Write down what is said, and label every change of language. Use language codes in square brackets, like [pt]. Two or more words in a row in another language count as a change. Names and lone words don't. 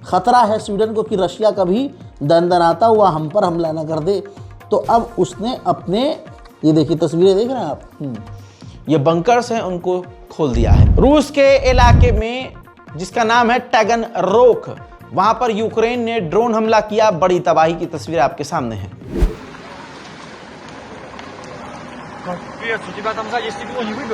[hi] खतरा है स्वीडन को कि रशिया कभी दनदनाता हुआ हम पर हमला न कर दे। तो अब उसने अपने, ये देखिए तस्वीरें देख रहे हैं आप, ये बंकर्स हैं उनको खोल दिया है। रूस के इलाके में जिसका नाम है टैगनरोक, वहां पर यूक्रेन ने ड्रोन हमला किया। बड़ी तबाही की तस्वीर आपके सामने है। [ru] Капец, у тебя там сзади стекло не выбило?